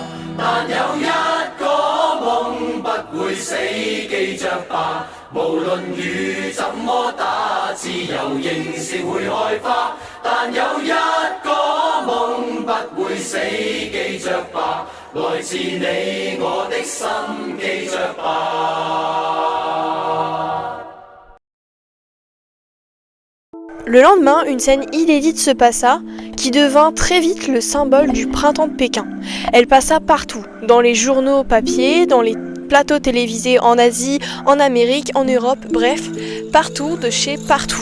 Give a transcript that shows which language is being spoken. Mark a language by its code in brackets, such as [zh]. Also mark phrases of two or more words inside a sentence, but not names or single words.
[yue] 但有一個夢不會死，記着吧，無論雨怎麼打，自由仍是會開花。但有一個夢不會死，記着吧，來自你我的心，記着吧。 [fr] Le lendemain, une scène inédite se passa, qui devint très vite le symbole du printemps de Pékin. Elle passa partout, dans les journaux papier, dans les plateaux télévisés en Asie, en Amérique, en Europe, bref, partout, de chez partout.